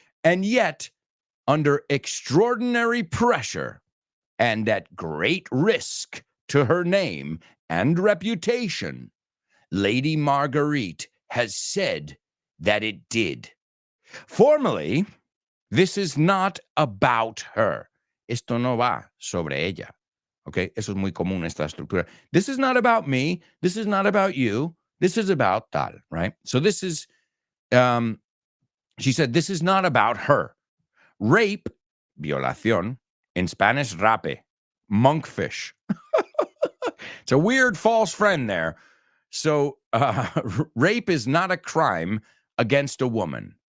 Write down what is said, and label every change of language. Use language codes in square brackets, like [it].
[en] And yet, under extraordinary pressure and at great risk to her name and reputation, Lady Marguerite has said that it did. Formally, this is not about her. [es] Esto no va sobre ella. Okay, eso es muy común, esta estructura. [en] This is not about me. This is not about you. This is about tal, right? So this is, she said, this is not about her. Rape, violación, in Spanish, rape, monkfish. It's a weird false friend there. So rape is not a crime against a woman.